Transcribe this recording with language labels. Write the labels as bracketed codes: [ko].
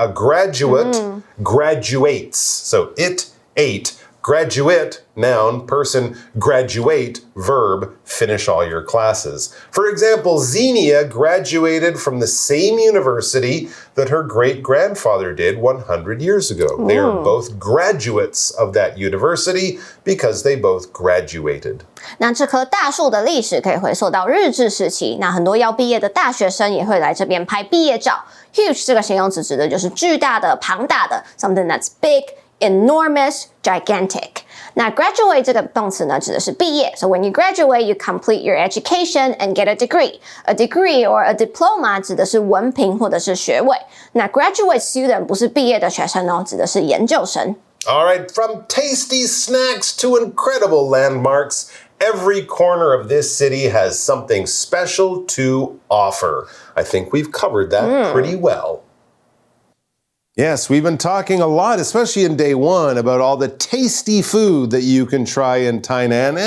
[en] A graduate graduates. So it, ate, graduate, noun, person, graduate, verb, finish all your classes. For example, Xenia graduated from the same university that her great-grandfather did 100 years ago. They are both graduates of that university because they both graduated. [zh] 那这棵大树的历史可以回溯到日治时期，那很多要毕业的大学生也会来这边拍毕业照。 Huge 这个形容词指的就是巨大的、庞大的 ， [en] something that's big.Enormous, gigantic. [zh] 那 graduate 这个动词呢，指的是毕业。 [en] So when you graduate, you complete your education and get a degree. A degree or a diploma [zh] 指的是文凭或者是学位。那 graduate student 不是毕业的学生哦，指的是研究生。 [en] All right, from tasty snacks to incredible landmarks, every corner of this city has something special to offer. I think we've covered that pretty well.Yes, we've been talking a lot, especially in day one, about all the tasty food that you can try in Tainan.